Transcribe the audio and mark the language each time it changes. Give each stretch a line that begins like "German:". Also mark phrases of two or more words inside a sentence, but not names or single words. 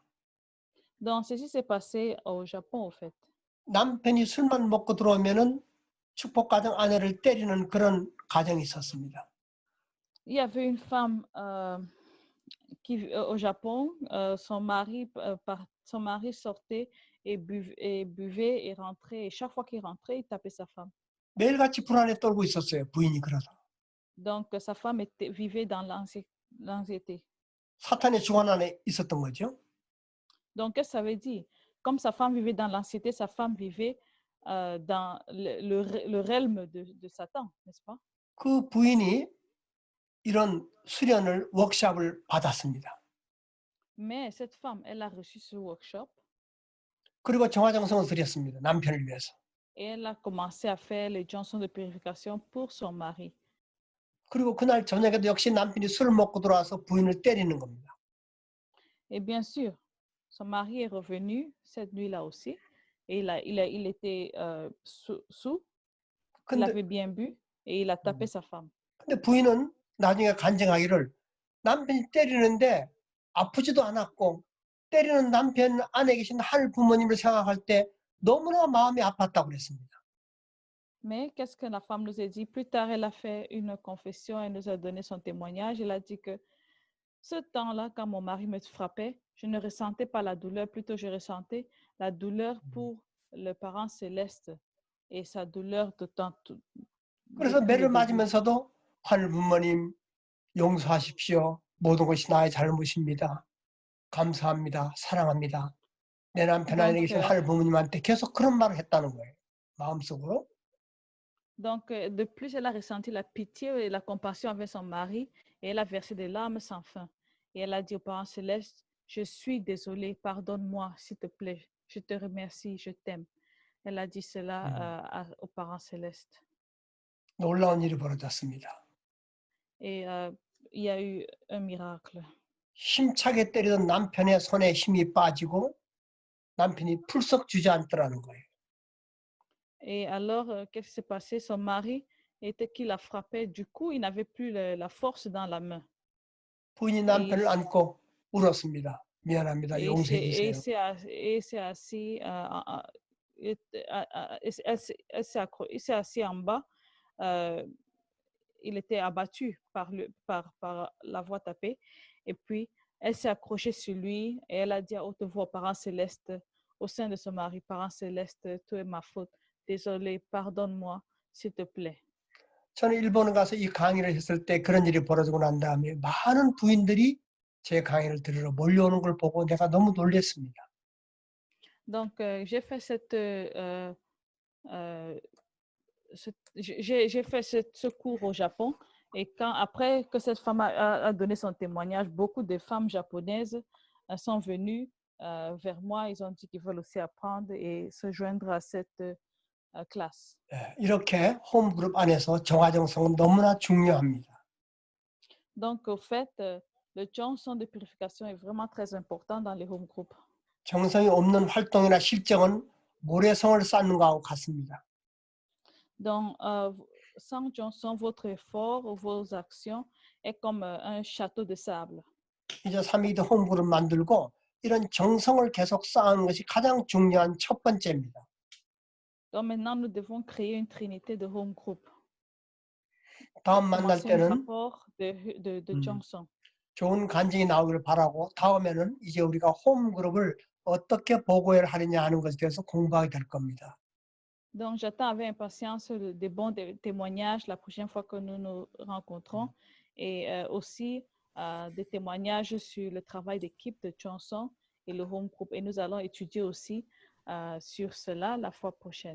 French: Donc, ceci s'est passé au Japon, au fait.
Korean: 남편이 술만 먹고 들어오면은 축복 가정 아내를 때리는 그런 가정이 있었습니다.
French: Il y avait une femme au Japon, son mari sortait et buvait et rentrait. Et chaque fois qu'il rentrait, il tapait sa femme.
Korean: 매일같이 불안에 떨고 있었어요. 부인이 그래서.
French: Donc, sa femme vivait dans l'anxiété.
Korean: 사탄의 주관 안에 있었던 거죠.
French: Donc, qu'est-ce que ça veut dire? Comme sa femme vivait dans l'anxiété, sa femme vivait dans le realm de Satan, n'est-ce pas?
Korean: 그 부인이 이런 수련을 워크숍을 받았습니다.
French: Mais cette femme, elle a reçu ce workshop
Korean: 그리고 정화정성을 드렸습니다. 남편을 위해서.
French: et elle a commencé à faire les chansons de purification pour son mari.
Korean: 그리고 그날 저녁에도 역시 남편이 술을 먹고 들어와서 부인을 때리는 겁니다.
French: Et bien sûr, son mari est revenu cette nuit-là aussi et il était sous, il avait bien bu et il a tapé sa femme.
Korean: 근데 부인은 나중에 간증하기를 남편이 때리는데 아프지도 않았고 때리는 남편 안에 계신 하늘 부모님을 생각할 때 너무나 마음이 아팠다고 그랬습니다.
French: Mais qu'est-ce que la femme nous a dit? Plus tard, elle a fait une confession, elle nous a donné son témoignage. Elle a dit que ce temps-là, quand mon mari me frappait, je ne ressentais pas la douleur, plutôt je ressentais la douleur pour le parent céleste et sa douleur de tant.
Korean: 그래서 매를 맞으면서도 하늘 부모님 용서하십시오. 모든 것이 나의 잘못입니다. 감사합니다. 사랑합니다. 내 남편 안에 계신 하늘 부모님한테 계속 그런 말을 했다는 거예요. 마음속으로.
French: Donc, de plus, elle a ressenti la pitié et la compassion avec son mari et elle a versé des larmes sans fin. Et elle a dit au Parent Céleste, je suis désolée, pardonne-moi, s'il te plaît. Je te remercie, je t'aime. Elle a dit cela au Parent Céleste.
Korean: 놀라운 일이 벌어졌습니다.
French: Et il y a eu un miracle.
Korean: 힘차게 때리던 남편의 손에 힘이 빠지고 남편이 풀썩 주저앉더라는 거예요.
French: Et alors, qu'est-ce qui s'est passé? Son mari était qui la frappait. Du coup, il n'avait plus la force dans la main.
Korean: 부인이 남편을 안고 울었습니다. 미안합니다. 용서해 주세요.
French: Et s'est assis, il s'est assis en bas. Il était abattu par la voix tapée. Et puis, elle s'est accrochée sur lui et elle a dit à haute voix au Parent Céleste, au sein de son mari, Parent Céleste, tout est ma faute. Désolé, pardonne-moi, s'il te plaît.
Korean: 저는 일본에 가서 이 강의를 했을 때 그런 일이 벌어지고 난 다음에 많은 부인들이 제 강의를 들으러 몰려오는 걸 보고 내가 너무 놀랐습니다.
French: Donc, j'ai fait j'ai fait ce cours au Japon et après que cette femme a donné son témoignage, beaucoup de femmes japonaises sont venues vers moi. Ils ont dit qu'ils veulent aussi apprendre et se joindre à cette classe.
Korean: 이렇게 홈그룹 안에서 정화정성은 너무나 중요합니다.
French: Donc, au fait, le chanson de purification est vraiment très important dans les
English: home groups.
Korean: 정성이 없는 활동이나 실정은 모래성을 쌓는 것하고 같습니다.
French: Donc, sans chanson, votre effort ou vos actions est comme un château de sable.
Korean: 이제 3위드 홈그룹 만들고 이런 정성을 계속 쌓는 것이 가장 중요한 첫 번째입니다.
French: Donc maintenant, nous devons créer une trinité de
English: home group.
Korean: 다음 만날 때는
French: de chansons.
Korean: 좋은 간증이 나오기를 바라고 다음에는 이제 우리가 홈그룹을 어떻게 보고를 하느냐 하는 것에 대해서 공부하게 될 겁니다.
French: Donc j'attends avec impatience des bons témoignages la prochaine fois que nous nous rencontrons et aussi des témoignages sur le travail d'équipe de chansons et le
English: home group.
French: Et nous allons étudier aussi sur cela la fois prochaine.